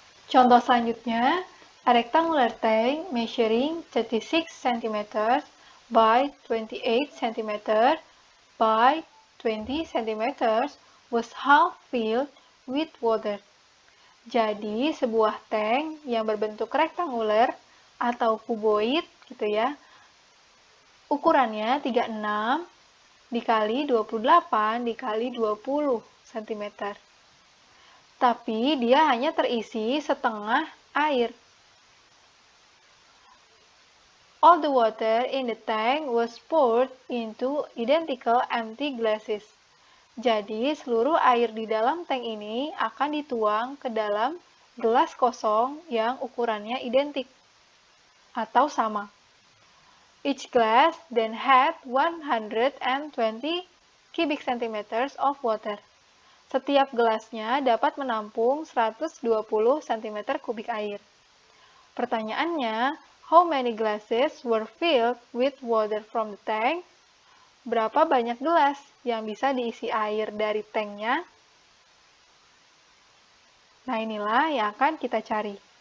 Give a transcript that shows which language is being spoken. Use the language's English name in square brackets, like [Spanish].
[Indonesian] Contoh selanjutnya, [English] a rectangular tank measuring 36 cm by 28 cm by 20 cm was half filled with water. [Indonesian] Jadi, sebuah tank yang berbentuk rektanguler atau kuboid gitu ya. Ukurannya 36 dikali 28 dikali 20 cm. Tapi dia hanya terisi setengah air. [English] All the water in the tank was poured into identical empty glasses. [Indonesian] Jadi, seluruh air di dalam tank ini akan dituang ke dalam gelas kosong yang ukurannya identik atau sama. [English] Each glass then had 120 cubic centimeters of water. [Indonesian] Setiap gelasnya dapat menampung 120 cm kubik air. Pertanyaannya, [English] how many glasses were filled with water from the tank? [Indonesian] Berapa banyak gelas yang bisa diisi air dari tanknya? Nah, inilah yang akan kita cari.